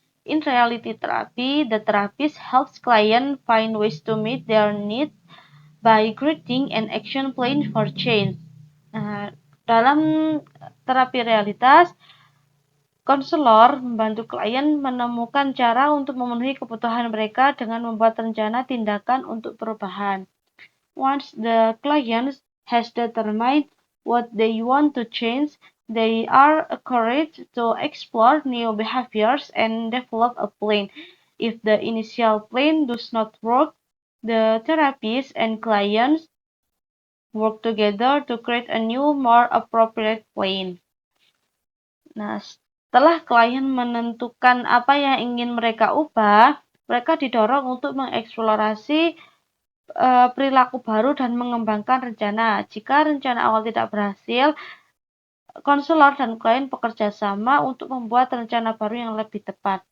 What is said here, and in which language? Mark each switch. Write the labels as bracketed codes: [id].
[en] In reality therapy, the therapist helps client find ways to meet their needs by creating an action plan for change. [id] Dalam terapi realitas, konselor membantu klien menemukan cara untuk memenuhi kebutuhan mereka dengan membuat rencana tindakan untuk perubahan. [en] Once the client has determined what they want to change, they are encouraged to explore new behaviors and develop a plan. If the initial plan does not work, the therapist and clients work together to create a new, more appropriate plan. [id] Nah, setelah klien menentukan apa yang ingin mereka ubah, mereka didorong untuk mengeksplorasi perilaku baru dan mengembangkan rencana. Jika rencana awal tidak berhasil, konselor dan klien bekerja sama untuk membuat rencana baru yang lebih tepat.